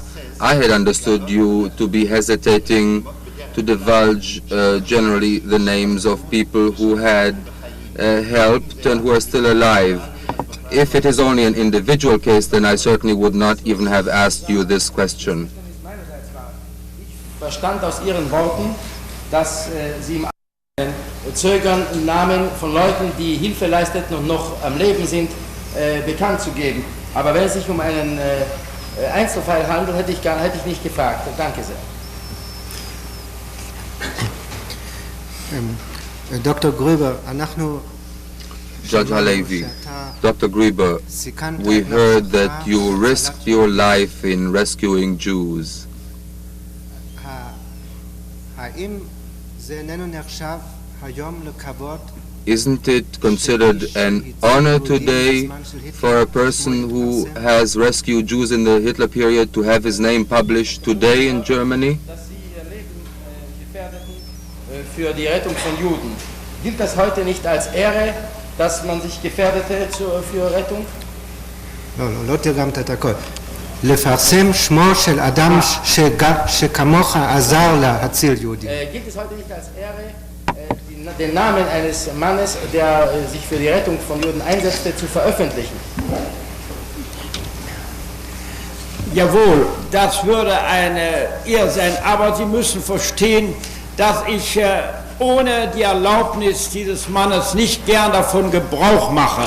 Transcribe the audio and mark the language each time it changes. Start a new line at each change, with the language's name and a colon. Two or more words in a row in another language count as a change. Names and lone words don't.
English: I had understood you to be hesitating to divulge generally the names of people who had helped and who are still alive. If it is only an individual case, then I certainly would not even have asked you this question.
German: Verstand aus Ihren Worten, dass Sie im zögern, Namen von Leuten, die Hilfe leisteten und noch am Leben sind, bekannt zu geben. Aber wenn es sich um einen Einzelfall handelt, hätte ich nicht gefragt. Danke sehr.
English: Dr. Grueber, Judge Halevi, Dr. Grueber, we heard that you risked your life in rescuing Jews. Isn't it considered an honor today for a person who has rescued Jews in the Hitler period to have his name published today in Germany?
German: Für die Rettung von Juden. Gilt das heute nicht als Ehre, dass man sich gefährdete für Rettung?
Hebrew: לא תרגמת את הכל. לפרסם שמו של אדם שכמוך עזר להציל יהודים.
German: Gilt es heute nicht als Ehre, den Namen eines Mannes, der sich für die Rettung von Juden einsetzte, zu veröffentlichen? Jawohl, das würde eine Ehre sein, aber Sie müssen verstehen, dass ich ohne die Erlaubnis dieses Mannes nicht gern davon Gebrauch mache.